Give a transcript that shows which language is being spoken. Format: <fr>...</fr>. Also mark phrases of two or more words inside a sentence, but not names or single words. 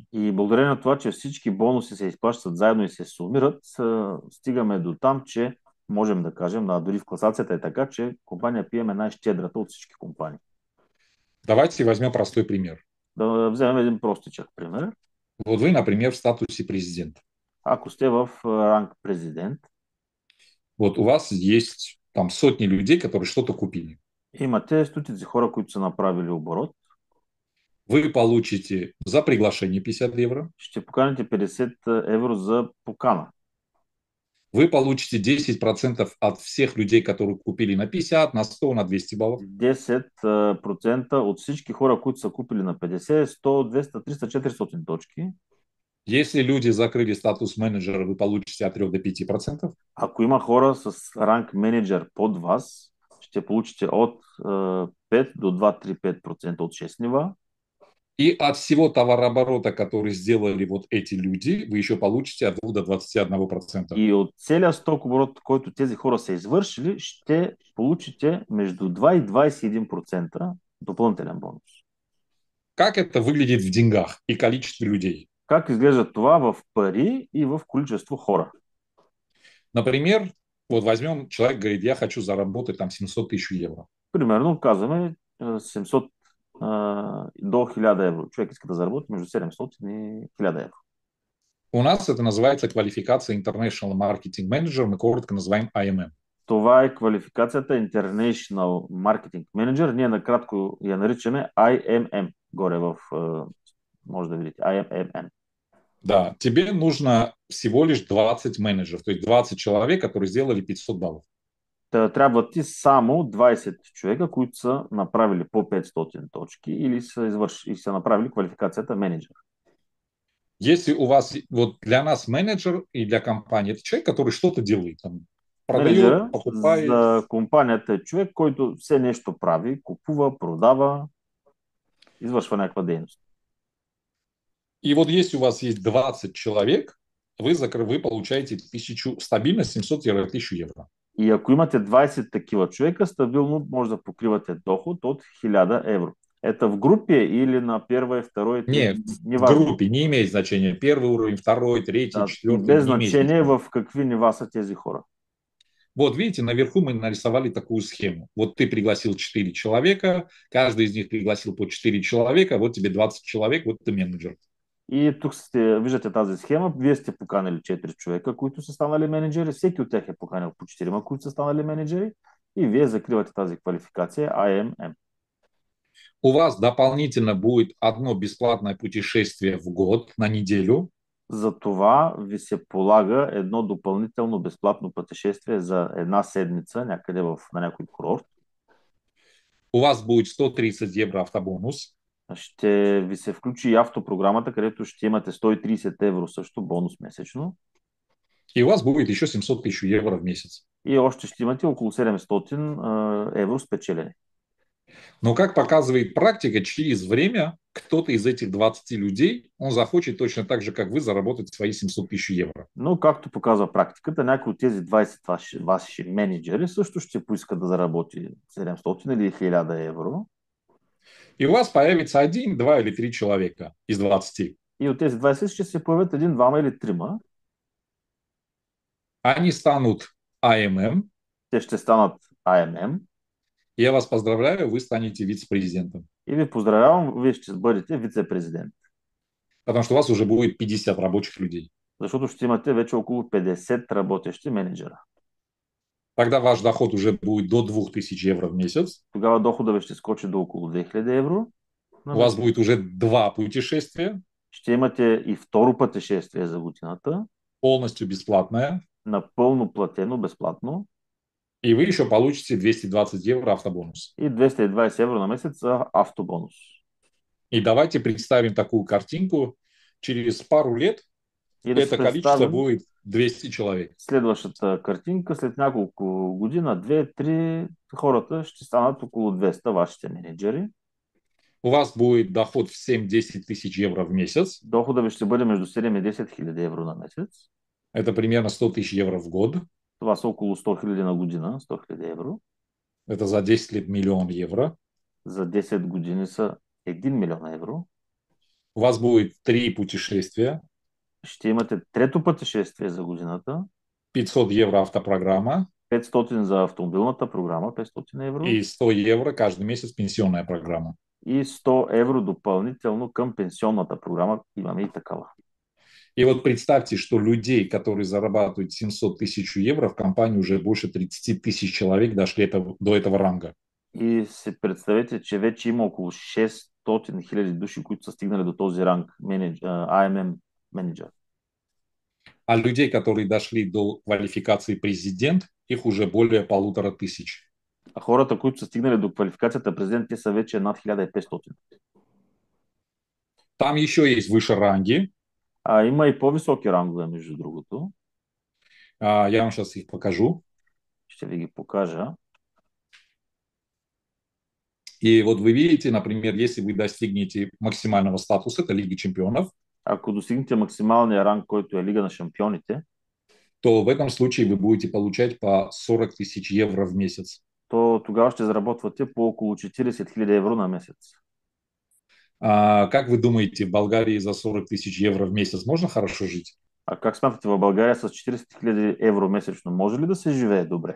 <bg>И благодарение на това, че всички бонуси се изплащат заедно и се сумират, стигаме до там, че можем да кажем, дори в класацията е така, че компания PM е най-щедрата от всички компании.</bg> <ru>Давайте возьмем простой пример.</ru> <bg>Да вземем един простичък пример.</bg> <ru>Вот вы, например, в статусе президента.</ru> <bg>Ако сте в ранг президент,</bg> <ru>вот у вас есть там сотни людей, которые что-то купили.</ru> <bg>Имате стотици хора, които са направили оборот.</bg> <ru>Вы получите за приглашение 50 евро.</ru> <bg>Ще поканите 50 евро за покана.</bg> <ru>Вы получите 10% от всех людей, которые купили на 50, на 100, на 200 баллов.</ru> <bg>10% от всички хора, които са купили на 50, 100, 200, 300, 400 точки.</bg> <ru>Если люди закрыли статус менеджера, вы получите от 3 до 5%.</ru> <bg>Ако има хора с ранг менеджер под вас, ще получите от 5 до 2-3-5% от 6 нива.</bg> <ru>И от всего товарооборота, который сделали вот эти люди, вы еще получите от 2 до 21%.</ru> <bg>И от целия стокоборот, който тези хора са извършили, ще получите между 2 и 21% допълнителен бонус.</bg> <ru>Как это выглядит в деньгах и количестве людей?</ru> <bg>Как изглежда това в пари и в количество хора?</bg> <ru>Например, вот возьмем, человек говорит, я хочу заработать там 700 тысяч евро.</ru> <bg>Примерно казваме 700 до 1000 евро. Човек иска да заработи между 700 и 1000 евро.</bg> <ru>У нас это называется квалификация</ru> <en>International Marketing Manager,</en> <ru>мы коротко называем IMM.</ru> <bg>Това е квалификацията</bg> <en>International Marketing Manager.</en> <bg>Ние накратко я наричаме IMM. Горе в, може да видите, IMM.</bg> <ru>Да, тебе нужно всего лишь 20 менеджеров, то есть 20 человек, которые сделали 500 баллов.</ru> <bg>Трябва ти само 20 човека, които са направили по 500 точки или са направили квалификацията менеджер.</bg> <ru>Если у вас, вот для нас менеджер и для компании, это человек, который что-то делает. Там, Продает,</ru> <bg>Менеджера</bg> <ru>покупает.</ru> <bg>за компанията е човек, който все нещо прави, купува, продава, извършва някаква дейност.</bg> <ru>И вот если у вас есть 20 человек, вы получаете 1000, стабильно 700-1000 евро.</ru> <bg>И ако имате 20 такива човека, стабилно може да покривате доход от 1000 евро.</bg> <ru>Это в группе или на первое, второе, третье, Не, в неважно. группе не имеет значения. Первый уровень, второй, третий,</ru> <bg>Да, и</bg> <ru>четвертый,</ru> <bg>без</bg> <ru>не имеет</ru> <bg>значение</bg> <ru>значения.</ru> <bg>в какви нива са тези хора.</bg> <ru>Вот видите, наверху мы нарисовали такую схему. Вот ты пригласил 4 человека, каждый из них пригласил по 4 человека, вот тебе 20 человек, вот ты менеджер.</ru> <bg>И тук виждате тази схема. Вие сте поканили 4 човека, които са станали менеджери. Всеки от тях е поканил по 4, които са станали менеджери. И вие закривате тази квалификация IMM.</bg> <ru>У вас дополнительно будет одно бесплатное путешествие в год на неделю.</ru> <bg>За това ви се полага едно допълнително безплатно пътешествие за една седмица някъде на някой курорт.</bg> <ru>У вас будет 130 евро автобонус.</ru> <bg>Ще ви се включи и автопрограмата, където ще имате 130 евро също бонус месечно.</bg> <ru>И у вас будет еще 700 тысяч евро в месяц.</ru> <bg>И още ще имате около 700 евро спечелени.</bg> <ru>Но как показывает практика, через время кто-то из этих 20 людей, он захочет точно так же, как вы, заработать свои 700 тысяч евро.</ru> <bg>Но, както показва практиката, някой от тези 20 ваши менеджери също ще поиска да заработи 700 или 1000 евро.</bg> <ru>И у вас появится один, два или три человека из 20.</ru> <bg>И от тези 20 ще се появят един, двама или трима.</bg> <ru>Они станут АММ.</ru> <bg>Те ще станат IMM.</bg> <ru>Я вас поздравляю, вы станете вице-президентом.</ru> <bg>И ви поздравявам, вие ще бъдете вице-президент.</bg> <ru>Потому что у вас уже будет 50 рабочих людей.</ru> <bg>Защото ще имате вече около 50 работещи менеджера.</bg> <ru>Тогда ваш доход уже будет до 2000 евро в месяц.</ru> <bg>Тогава доходът ви ще скочи до около 2000 евро на</bg> <ru>У вас</ru> <bg>месец.</bg> <ru>будет уже 2 путешествия.</ru> <bg>Ще имате и второ пътешествие за годината.</bg> <ru>Полностью бесплатное.</ru> <bg>Напълно платено, безплатно.</bg> <ru>И вы еще получите 220 евро автобонус.</ru> <bg>И 220 евро на месец за автобонус.</bg> <ru>И давайте представим такую картинку. Через пару лет</ru> <bg>И да</bg> <ru>это</ru> <bg>се</bg> <ru>количество</ru> <bg>представим</bg> <ru>будет 200 человек.</ru> <bg>следващата картинка. След няколко година, 2-3, хората ще станат около 200 вашите менеджери.</bg> <ru>У вас будет доход в 7-10 тысяч евро в месяц.</ru> <bg>Доходът ви ще бъде между 7 и 10 хиляди евро на месец.</bg> <ru>Это примерно 100 тысяч евро в год.</ru> <bg>Това са около 100 хиляди на година, 100 хиляди евро.</bg> <ru>Это за 10 лет миллион евро.</ru> <bg>За 10 години са 1 милион евро.</bg> <ru>У вас будет 3 путешествия.</ru> <bg>Ще имате трето пътешествие за годината.</bg> <ru>500 евро автопрограмма.</ru> <bg>500 за автомобилната програма, 500 евро.</bg> <ru>И 100 евро каждый месяц пенсионная программа.</ru> <bg>И 100 евро допълнително към пенсионната програма. Имаме и такава.</bg> <ru>И вот представьте, что людей, которые зарабатывают 700 тысяч евро, в компании уже больше 30 тысяч человек дошли до этого ранга.</ru> <bg>И си представете, че вече има около 600 хиляди души, които са стигнали до този ранг IMM менеджер.</bg> <ru>А людей, которые дошли до квалификации президент, их уже более 1500.</ru> <bg>А хората, които са стигнали до квалификацията президент, те са вече над 1500.</bg> <ru>Там еще есть выше ранги.</ru> <bg>А има и по-високи рангове, между другото.</bg> <ru>Я вам сейчас их покажу.</ru> <bg>Ще ви ги покажа.</bg> <ru>И вот вы видите, например, если вы достигнете максимального статуса, это Лига чемпионов,</ru> <bg>Ако достигнете максималния ранг, който е Лига на шампионите,</bg> <ru>то в этом случае вы будете получать по 40 тысяч евро в месяц.</ru> <bg>то тогава ще заработвате по около 40 хиляди евро на месец.</bg> <ru>Как вы думаете, в Болгарии за 40 тысяч евро в месяц можно хорошо жить?</ru> <bg>А как смятате, в България с 40 хиляди евро месечно може ли да се живее добре?</bg>